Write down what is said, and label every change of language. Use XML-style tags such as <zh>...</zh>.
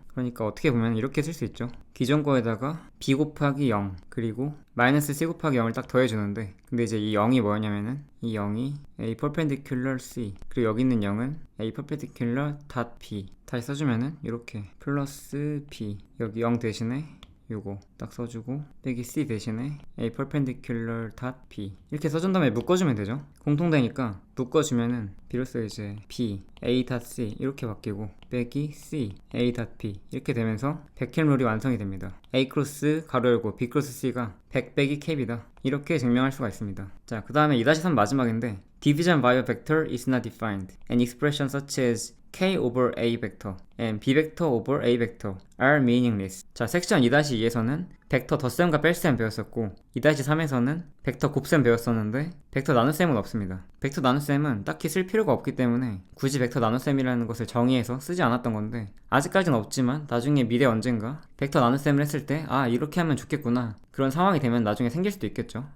<ko>그러니까 어떻게 보면 이렇게 쓸 수 있죠. 기존 거에다가 B 곱하기 0 그리고 마이너스 C 곱하기 0을 딱 더해주는데, 근데 이제 이 0이 뭐였냐면은 이 0이 A 퍼펜디큘러 C 그리고 여기 있는 0은 A 퍼펜디큘러 .B 다시 써주면은 이렇게 플러스 B 여기 0 대신에 요거 딱 써주고 빼기 C 대신에 A perpendicular .B 이렇게 써준 다음에 묶어주면 되죠. 공통되니까 묶어주면은 비로소 이제 B A.C 이렇게 바뀌고 빼기 C A.B 이렇게 되면서 백헬 룰이 완성이 됩니다. A 크로스 가로 열고 B 크로스 C가 100 빼기 K이다. 이렇게 증명할 수가 있습니다. 자, 그 다음에 2-3 마지막인데</ko> <en>Division by a vector is not defined. An expression such as K over A vector and B vector over A vector are meaningless.</en> <ko>자, 섹션 2-2에서는 벡터 덧셈과 뺄셈 배웠었고 2-3에서는 벡터 곱셈 배웠었는데 벡터 나눗셈은 없습니다. 벡터 나눗셈은 딱히 쓸 필요가 없기 때문에 굳이 벡터 나눗셈이라는 것을 정의해서 쓰지 않았던 건데, 아직까지는 없지만 나중에 미래 언젠가 벡터 나눗셈을 했을 때 아, 이렇게 하면 좋겠구나 그런 상황이 되면 나중에 생길 수도 있겠죠.</ko>